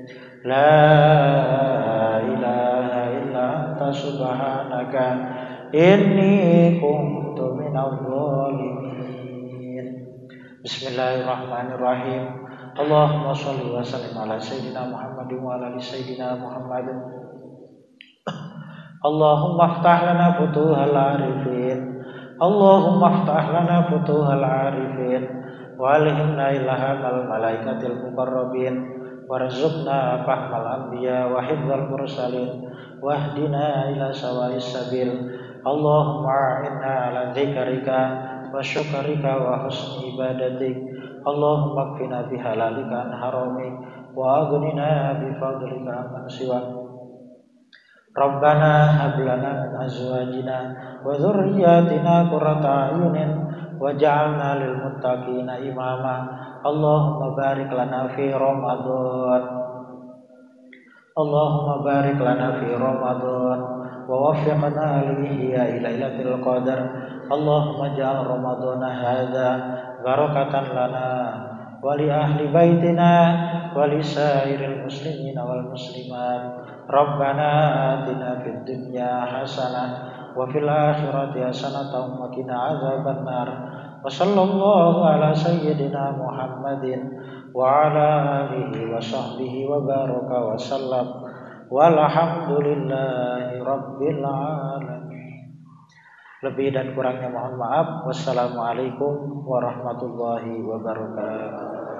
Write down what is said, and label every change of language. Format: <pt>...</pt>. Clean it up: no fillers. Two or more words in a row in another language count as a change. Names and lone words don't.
<ar>لا إله إلا أنت سبحانك إني كنت من الظالمين. بسم الله الرحمن الرحيم اللهم صل وسلم على سيدنا محمد وعلى آل سيدنا محمد. اللهم افتح لنا فتوح العارفين. اللهم افتح لنا فتوح العارفين وألهمنا إلهام الملائكة المقربين وارزقنا فهم الأنبياء وحفظ المرسلين واهدنا إلى سواء السبيل. اللهم أعنا على ذكرك وشكرك وحسن عبادتك. اللهم اكفنا بحلالك عن حرامك وأغننا بفضلك عمن سواك. ربنا هب لنا من أزواجنا وذرياتنا قرة أعين واجعلنا للمتقين إماما. اللهم بارك لنا في رمضان. اللهم بارك لنا في رمضان ووفقنا لليلة القدر. اللهم اجعل رمضان هذا بركة لنا ولأهل بيتنا ولسائر المسلمين والمسلمات. ربنا آتنا في الدنيا حسنة وفي الآخرة حسنة وقنا عذاب النار. وصلى الله على سيدنا محمد وعلى آله وصحبه وبارك وسلم. والحمد لله رب العالمين.</ar> <id>Lebih dan kurangnya mohon maaf.</id> <ar>والسلام عليكم ورحمة الله وبركاته.</ar>